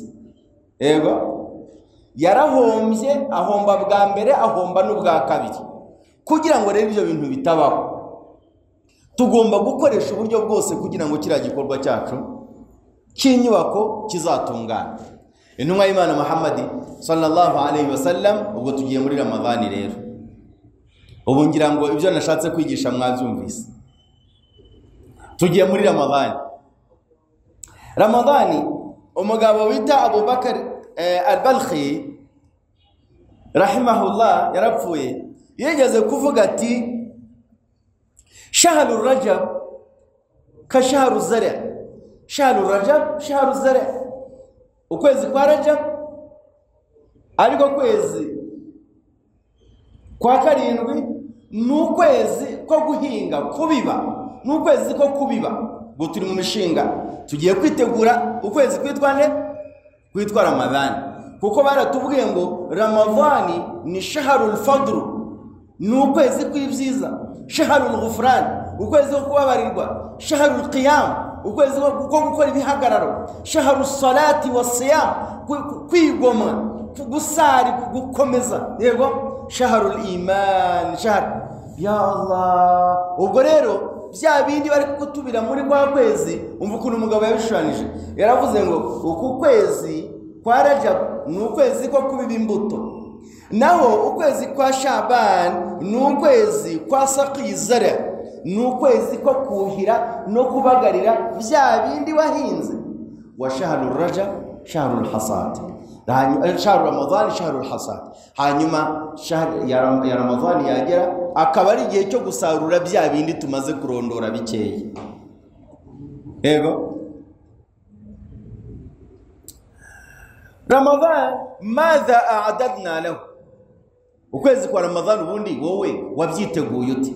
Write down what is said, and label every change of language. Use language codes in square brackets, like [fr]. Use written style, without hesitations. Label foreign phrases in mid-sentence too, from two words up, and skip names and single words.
[rw] Yego yarahombye, ahomba bwa mbere, ahomba n'ubwa kabiri. Kugira ngo rero ibyo bintu bitabaho, tugomba gukoresha uburyo bwose kugira ngo kiriya gikorwa cyacu cy'inyubako kizatungana. Intumwa y'Imana Muhammad [ar] صلى الله عليه وسلم, [rw] ubwo tugiye muri Ramadhani rero. Ubu ngira ngo ibyo nashatse kwigisha mwabyumvise. Tugiye muri Ramadhani, umugabo wita Abu Bakr al-Balkhi rahimahullah yarapfuye, yigeze kuvuga ati [ar] شهر رجب ك شهر الزرع. شهر رجب شهر الزرع, [rw] ukwezi kwa Rajab ariko kwezi kwa karindwi n'ukwezi ko guhinga kubiba, n'ukwezi ko kubiba. Ngo turi mu mishinga tugiye kwitegura ukwezi kwitwa nde, kwitwa Ramadhani, kuko baratubwiye ngo Ramadhani ni [ar] شهر الفضل, [rw] n'ukwezi kw'ibyiza, [ar] شهر الغفران, [rw] ukwezi ko kubabarirwa, [ar] شهر القيام, [rw] ukwezi ko gukora ibihagararo, [ar] شهر الصلاة والصيام, [rw] kwigomwa, gusari, gukomeza. Yego [ar] شهر الإيمان, [rw] shahr ya Allah. Ubwo rero bya bindi bari kutubira muri kwa kwezi, umva ukuntu umugabo yabishushanyije. Yaravuze ngo uku kwezi kwa Rajab ni ukwezi ko kubiba imbuto, naho ukwezi kwa Shaban ni ukwezi kwa [ar] ساقي الزرع, [rw] ni ukwezi ko kuhira no kubagarira bya bindi wahinze. [ar] وشهر رجب شهر الحصاد، شهر رمضان شهر الحصاد. [rw] Hanyuma ya Ramadhani yagera akaba ari igihe cyo gusarura bya bindi tumaze kurondora bikeye. Yego [ar] رمضان ماذا أعددنا له, [rw] ukwezi kwa Ramadhan ubundi wowe wabyiteguye uti?